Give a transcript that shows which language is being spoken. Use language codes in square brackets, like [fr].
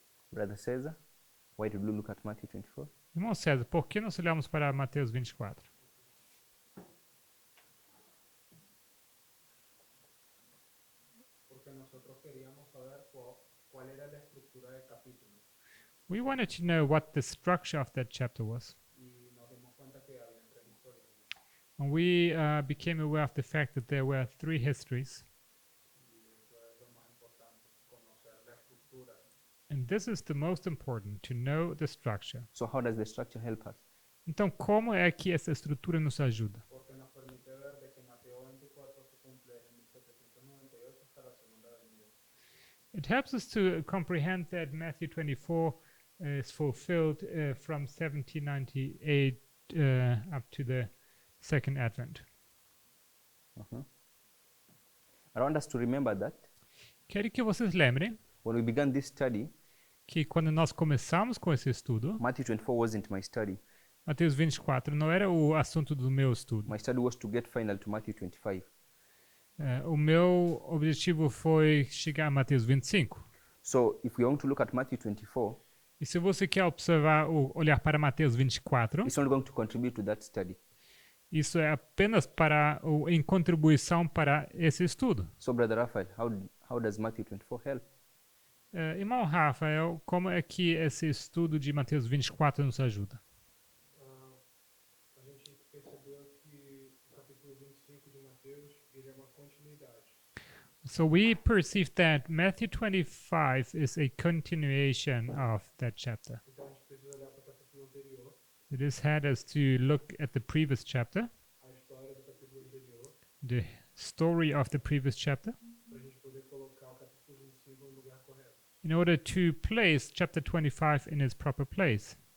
[en] Brother Cesar, why did we look at Matthew 24? [pt] Irmão César, por que nós olhamos para Mateus 24? [es] Porque nosotros queríamos saber cuál era la estructura del capítulo [en] We wanted to know what the structure of that chapter was. [es] y nos dimos cuenta que había tres historias [en] And we became aware of the fact that there were three histories. [es] y eso es lo más importante, conocer la estructura. [en] And this is the most important, to know the structure. So how does the structure help us? [pt] Então, como é que essa estrutura nos ajuda? [es] Porque nos permite ver de que Mateo 24 se cumple en 1798 hasta la segunda venida. [en] It helps us to comprehend that Matthew 24 is fulfilled from 1798 up to the second advent. I want us to remember that [pt] Quero que vocês lembrem [en] when we began this study, [pt] que quando nós começamos com esse estudo, [en] Matthew 24 wasn't my study. [pt] Mateus 24 não era o assunto do meu estudo. [en] My study was to get final to Matthew 25. [pt] O meu objetivo foi chegar a Mateus 25. [en] So if we want to look at Matthew 24, [pt] E se você quer observar ou olhar para Mateus 24, [en] it's only going to contribute to that study. [pt] isso é apenas para ou em contribuição para esse estudo. [en] So Brother Raphael, how does Matthew 24 help? [pt] Irmão Rafael, como é que esse estudo de Mateus 24 nos ajuda? A gente percebeu que o capítulo 25 de Mateus ele é uma continuidade. [en] So we perceive that Matthew 25 is a continuation of that chapter. [pt] Então a gente precisa olhar para o capítulo anterior, [en] It has had us to look at the previous chapter, [pt] a história do capítulo anterior, [en] the story of the previous chapter, [pt] para a gente poder colocar o capítulo 25 no lugar correto. [en] in order to place chapter 25 in its proper place.